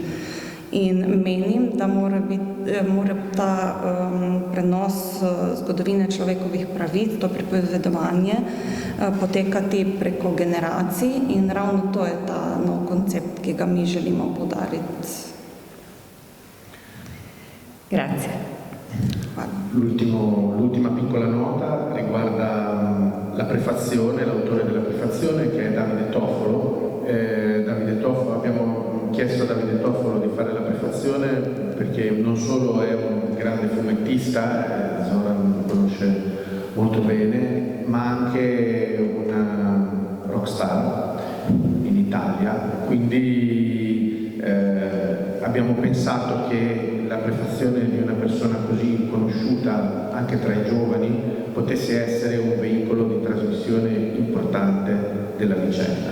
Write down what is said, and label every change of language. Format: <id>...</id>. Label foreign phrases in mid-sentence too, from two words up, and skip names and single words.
<sl>In menim, da mora ta prenos zgodovine človekovih pravic, to pripovedovanje, potekati preko generacij in ravno to je ta nov koncept, ki ga mi želimo poudariti</sl> <it>L'ultima piccola nota riguarda la prefazione, l'autore della prefazione, che è Davide Toffolo. Abbiamo chiesto a Davide Toffolo di fare la prefazione perché non solo è un grande fumettista, Zoran lo conosce molto bene, ma anche una rockstar in Italia, quindi abbiamo pensato che la prefazione di una persona così conosciuta anche tra i giovani potesse essere un veicolo di trasmissione importante della vicenda.</it>